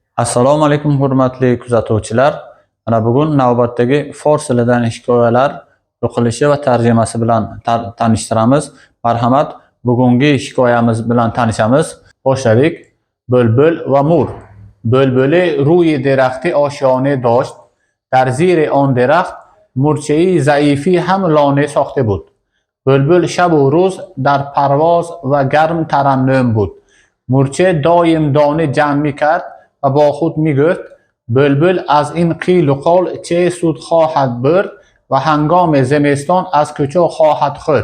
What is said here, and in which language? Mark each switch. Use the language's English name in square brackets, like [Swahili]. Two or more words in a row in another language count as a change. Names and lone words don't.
[Uzbek] Assalomu alaykum hurmatli kuzatuvchilar. Mana bugun navbatdagi fors tilidan hikoyalar o'qilishi va tarjimasi bilan tanishtiramiz. Marhamat, bugungi hikoyamiz bilan tanishamiz. [Persian] Boshladik. بلبل و مور. بلبلی روی درختی آشیانه داشت. در زیر آن درخت مورچه‌ای ضعیفی هم لانه ساخته بود. بلبل شب و روز در پرواز و گرم ترنم بود. مورچه دایم دانه جمع می‌کرد و با خود می‌گفت بلبل از این قیل و قال چه سود خواهد برد و هنگام زمستان از کجا خواهد خورد.